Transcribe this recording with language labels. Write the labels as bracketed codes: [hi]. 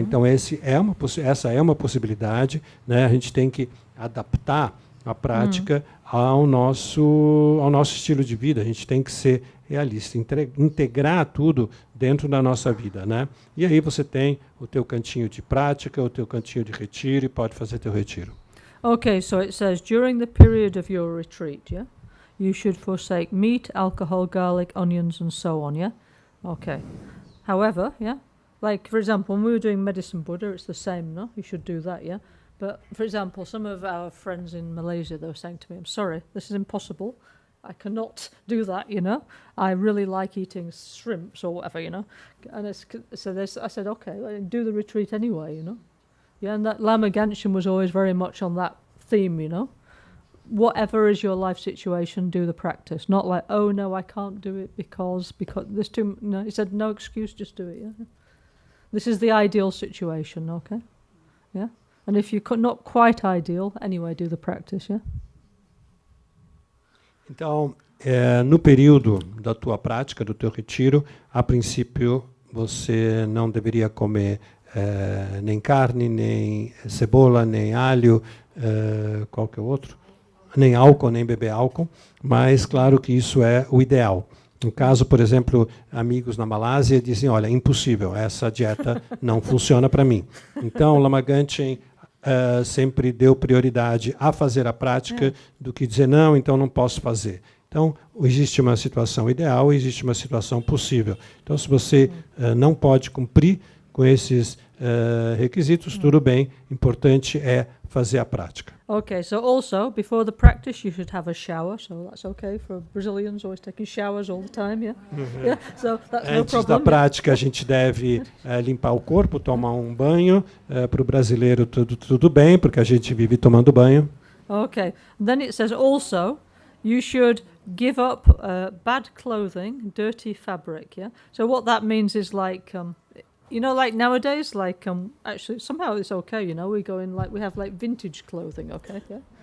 [pt] Então essa é uma possibilidade, né? A gente tem que adaptar a prática ao nosso estilo de vida. A gente tem que ser realista, integrar tudo dentro da nossa vida, né? E aí você tem o teu cantinho de prática, o teu cantinho de retiro e pode fazer teu retiro. [en] Okay, so it says during the period of your retreat, yeah, you should forsake meat, alcohol, garlic, onions, and so on, yeah. Okay. However, yeah, like for example, when we were doing Medicine Buddha, it's the same, no? You should do that, yeah. But for example, some of our friends in Malaysia, they were saying to me, "I'm sorry, this is impossible. I cannot do that, you know. I really like eating shrimps or whatever, you know." And I said, okay, do the retreat anyway, you know. Yeah, and that Lama Genshin was always very much on that theme, you know. Whatever is your life situation, do the practice. Not like, oh no, I can't do it because there's too. No, he said, no excuse, just do it. Yeah. This is the ideal situation, okay. Yeah, and if you're not quite ideal, anyway, do the practice. Yeah. [pt] Então, no período da tua prática, do teu retiro, a princípio você não deveria comer nem carne, nem cebola, nem alho, qualquer outro, nem álcool, nem beber álcool, mas claro que isso é o ideal. No caso, por exemplo, amigos na Malásia dizem, olha, impossível, essa dieta não funciona para mim. Então, Lama Genshin sempre deu prioridade a fazer a prática do que dizer, não, então não posso fazer. Então, existe uma situação ideal e existe uma situação possível. Então, se você não pode cumprir com esses requisitos, tudo bem. Importante é fazer a prática. [en] Okay, so also, before the practice, you should have a shower, so that's okay for Brazilians, always taking showers all the time, yeah? Yeah, so that's no [pt] Antes da [en] problem. [pt] prática, a gente deve limpar o corpo, tomar um banho. Para o brasileiro, tudo bem, porque a gente vive tomando banho. [en] Okay, then it says also, you should give up bad clothing, dirty fabric, yeah? So what that means is like, you know, like nowadays, like actually somehow it's okay, you know, we go in like, we have like vintage clothing, okay, yeah?